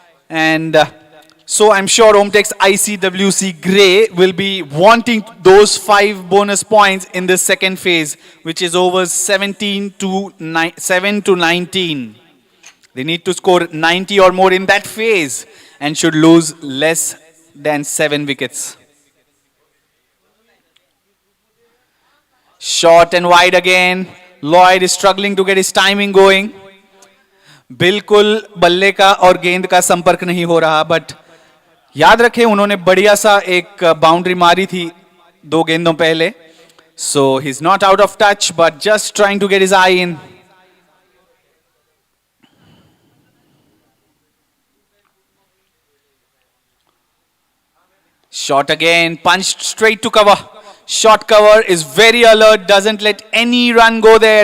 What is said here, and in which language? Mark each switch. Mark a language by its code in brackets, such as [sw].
[en] And so I'm sure Omtex ICWC Grey will be wanting those 5 bonus points in the second phase, which is over 7 to 19. They need to score 90 or more in that phase and should lose less than 7 wickets. Short and wide again. Lloyd is struggling to get his timing going. [hi] बिल्कुल बल्ले का और गेंद का संपर्क नहीं हो रहा, बट याद रखें उन्होंने बढ़िया सा एक बाउंड्री मारी थी 2 गेंदों पहले. [en] So he's not out of touch, but just trying to get his eye in. Shot again, punched straight to cover. Short cover is very alert, doesn't let any run go there.